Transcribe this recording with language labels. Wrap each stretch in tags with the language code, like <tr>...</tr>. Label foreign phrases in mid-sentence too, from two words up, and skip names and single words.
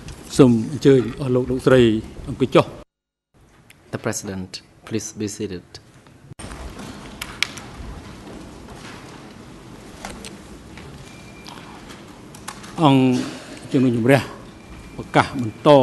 <km>សូមអញ្ជើញអស់លោកស្រីអង្គុយចុះ</km> <en>The President, please be seated.</en> <km>អង្គជំនុំជម្រះប្រកាសបន្ត</km>